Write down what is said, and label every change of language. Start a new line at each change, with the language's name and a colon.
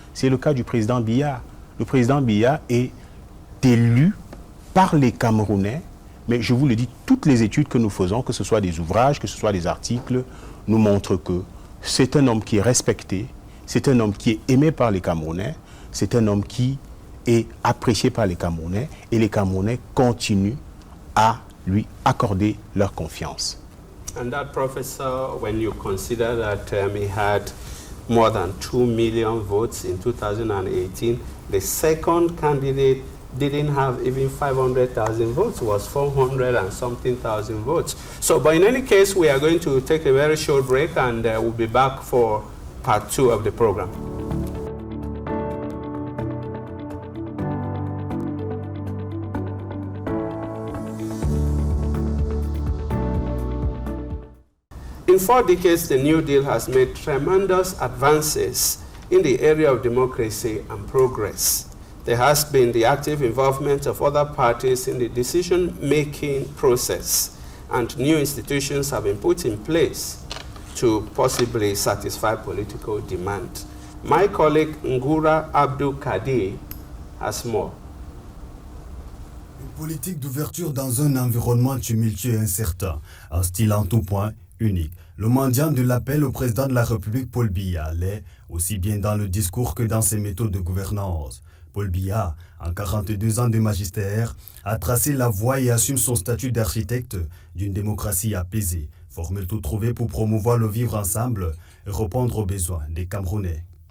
French: C'est le cas du président Biya. Le président Biya est élu par les Camerounais, mais je vous le dis, toutes les études que nous faisons, que ce soit des ouvrages, que ce soit des articles, nous montrent que c'est un homme qui est respecté, c'est un homme qui est aimé par les Camerounais, c'est un homme qui est apprécié par les Camerounais et les Camerounais continuent à lui accorder leur confiance.
English: And that, Professor, when you consider that he had more than 2 million votes in 2018, the second candidate didn't have even 500,000 votes, was 400 and something thousand votes. So, but in any case, we are going to take a very short break and we'll be back for part 2 of the program. In 4 decades, the New Deal has made tremendous advances in the area of democracy and progress. There has been the active involvement of other parties in the decision-making process, and new institutions have been put in place to possibly satisfy political demand. My colleague Ngura Abdul Kadir has more.
French: Une politique d'ouverture dans un environnement tumultueux et incertain, un style en tout point unique. Le mendiant de l'appel au président de la République, Paul Biya, l'est aussi bien dans le discours que dans ses méthodes de gouvernance. Paul Biya, en 42 ans de magistère, a tracé la voie et assume son statut d'architecte d'une démocratie apaisée, formule tout trouvée pour promouvoir le vivre ensemble et répondre aux besoins des Camerounais.